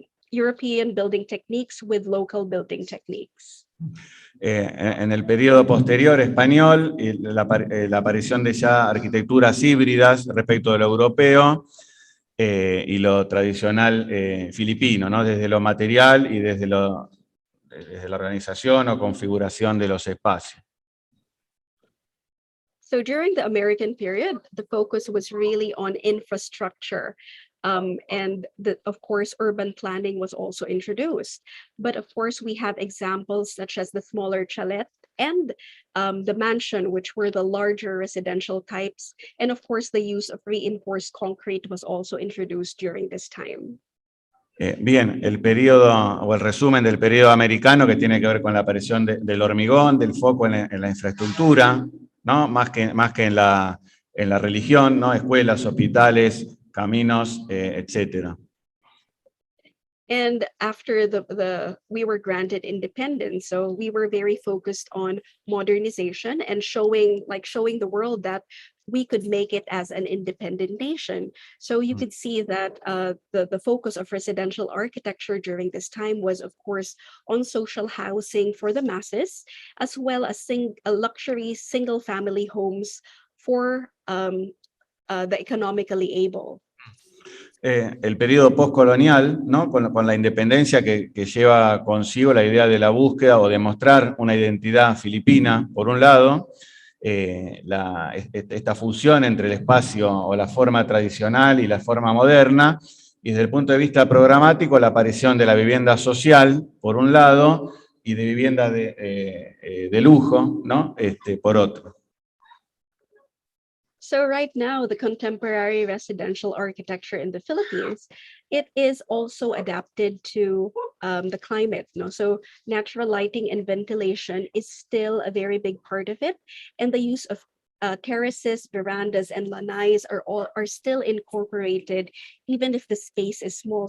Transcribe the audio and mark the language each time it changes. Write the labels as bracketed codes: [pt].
[en] European building techniques with local building techniques. [es] En el periodo posterior español, y la aparición de ya arquitecturas híbridas respecto de lo europeo y lo tradicional filipino, ¿no? Desde lo material y desde la organización o configuración de los espacios. [en] So during the American period, the focus was really on infrastructure. And of course, urban planning was also introduced. But of course, we have examples such as the smaller chalet and the mansion, which were the larger residential types. And of course, the use of reinforced concrete was also introduced during this time. [es] Bien, el periodo o el resumen del periodo americano que tiene que ver con la aparición del hormigón, del foco en la infraestructura, ¿no? Más que en la religión, ¿no? Escuelas, hospitales, caminos, etcétera. [en] And after we were granted independence, so we were very focused on modernization and showing the world that we could make it as an independent nation. So you could see that the focus of residential architecture during this time was, of course, on social housing for the masses, as well as luxury single-family homes for the economically able. [es] El periodo postcolonial, ¿no? Con la independencia que lleva consigo la idea de la búsqueda o de mostrar una identidad filipina, por un lado, esta fusión entre el espacio o la forma tradicional y la forma moderna, y desde el punto de vista programático, la aparición de la vivienda social, por un lado, y de vivienda de lujo, ¿no? Por otro. [en] So right now, the contemporary residential architecture in the Philippines, it is also adapted to the climate. So natural lighting and ventilation is still a very big part of it. And the use of terraces, verandas, and lanais are still incorporated, even if the space is small.